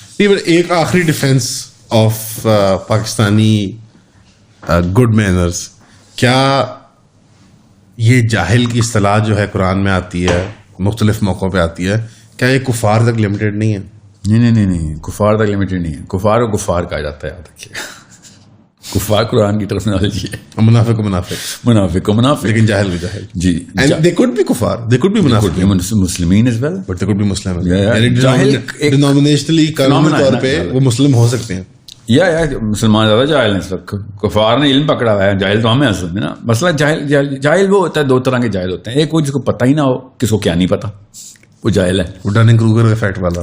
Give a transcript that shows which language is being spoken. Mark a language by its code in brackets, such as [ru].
[ur] ایک آخری defence of Pakistani good manners, کیا یہ جاہل کی اصطلاح جو ہے قرآن میں آتی ہے, مختلف موقعوں پہ آتی ہے, کیا یہ کفار تک لمیٹڈ نہیں ہے؟ نہیں, کفار تک لمیٹڈ نہیں ہے. کفار کو کفار کہا جاتا ہے, یاد رکھیے. کفار قرآن کی ٹرمینالوجی ہے. منافق کو منافق, لیکن جاہل کو جاہل. [en] جی, and they could be کفار, they could be منافق, مسلمین as well, but they could be Muslim as well. [ur] یعنی denominationally قانونی طور پہ وہ مسلم ہو سکتے ہیں. یا مسلمان زیادہ جاہل ہیں اس وقت. کفار نے علم پکڑا ہوا ہے, جاہل تو ہمیں اصل میں نا. مسئلہ جاہل وہ ہوتا ہے, دو طرح کے جاہل ہوتے ہیں. ایک وہ جس کو پتہ ہی نہ ہو, کس کو کیا نہیں پتا, وہ جاہل ہے. وہ ڈننگ کروگر ایفیکٹ والا,